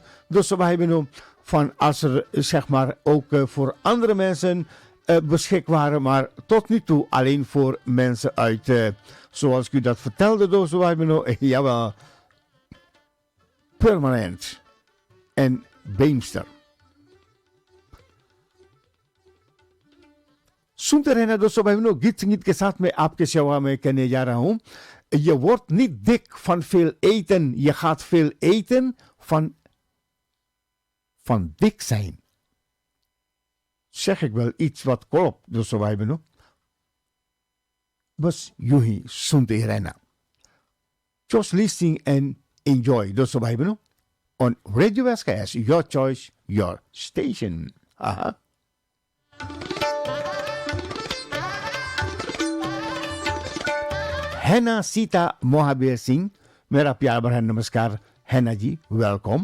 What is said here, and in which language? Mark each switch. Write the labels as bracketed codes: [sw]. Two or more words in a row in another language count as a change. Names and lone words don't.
[nl] Dus wij hebben van als er ook voor andere mensen beschikbaar waren, maar tot nu toe alleen voor mensen uit, zoals ik u dat vertelde, dus wij hebben jawel, Permanent en Beemster. [hi] सुनते रहना दोस्तों भाई बहनों, गीत संगीत के साथ में आपके सेवा में कहने जा रहा हूं. [nl] Je wordt niet dik van veel eten. Je gaat veel eten van dik zijn. Zeg ik wel iets wat klopt, [hi] दोस्तों भाई बहनों? बस यूं ही सुनते रहना. [en] Just listen and enjoy, [hi] दोस्तों भाई बहनों. [en] On Radio SKS, your choice, your station. Aha. [hi] Henna Sita Mohabir Singh. मेरा प्यार भरा नमस्कार हैना जी, वेलकम।